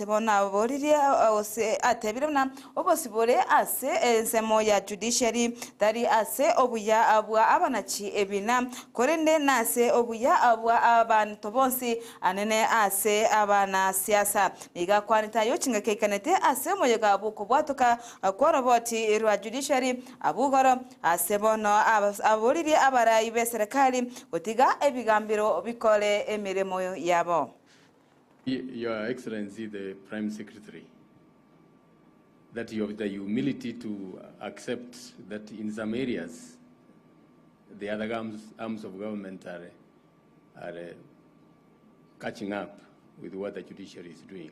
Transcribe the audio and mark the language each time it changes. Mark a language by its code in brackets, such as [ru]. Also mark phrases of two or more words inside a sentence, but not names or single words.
[guz] bona aboririe ose atebire buna obosibore ase ensemo ya judiciary dari ase obuya abwa abana ebina korende nase obuya abwa abantu bonsi anene ase abana siasa niga kwanita yochinga kekanete ase moyoga buko bwatoka koroboti rwa judiciary abugoro ase bono aboliri abarayi beserikali gotiga ebigambiro bikole emiremo yabo. [en] Your Excellency the Prime Secretary, that you have the humility to accept that in some areas the other arms of government are catching up with what the judiciary is doing.